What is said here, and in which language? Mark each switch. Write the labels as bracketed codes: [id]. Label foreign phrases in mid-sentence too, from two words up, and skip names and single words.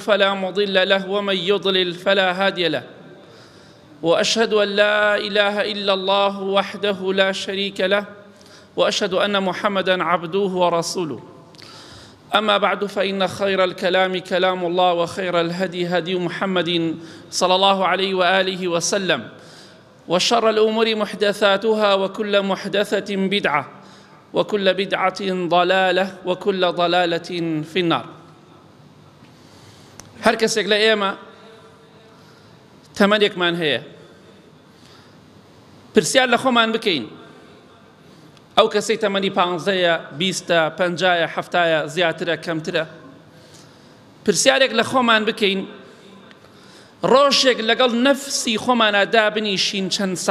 [ar] فلا مضل له ومن يضلل فلا هادي له وأشهد أن لا إله إلا الله وحده لا شريك له وأشهد أن محمدًا عبده ورسوله أما بعد فإن خير الكلام كلام الله وخير الهدي هدي محمد صلى الله عليه وآله وسلم وشر الأمور محدثاتها وكل محدثة بدعة وكل بدعة ضلالة وكل ضلالة في النار. [ckb] هر کەسێک لە ئێمە تەمەنێکمان هەیە پرسیار لە خۆمان بکەین ئەو کەسەی تەمەنی 15 20 50 70 زیاترە کەمترە پرسیارێک لە خۆمان بکەین ڕۆژێک لەگەڵ نەفسی خۆمانە دابنیشین چەند سەعات